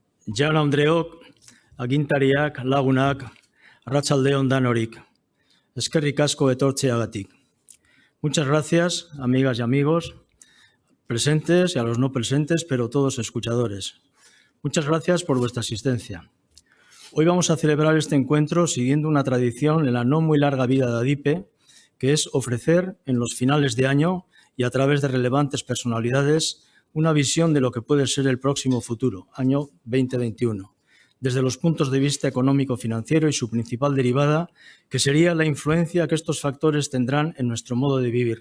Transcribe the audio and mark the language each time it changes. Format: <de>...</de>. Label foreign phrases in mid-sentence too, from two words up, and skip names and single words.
<eu>Jaun Andreok, agintariak, lagunak, arratsalde on danorik. Eskerrik asko etortzeagatik.</eu> <es>Muchas gracias, amigas y amigos, presentes y a los no presentes, pero todos escuchadores. Muchas gracias por vuestra asistencia. Hoy vamos a celebrar este encuentro siguiendo una tradición en la no muy larga vida de ADIPE, que es ofrecer en los finales de año y a través de relevantes personalidades una visión de lo que puede ser el próximo futuro, año 2021, desde los puntos de vista económico-financiero y su principal derivada, que sería la influencia que estos factores tendrán en nuestro modo de vivir.</es>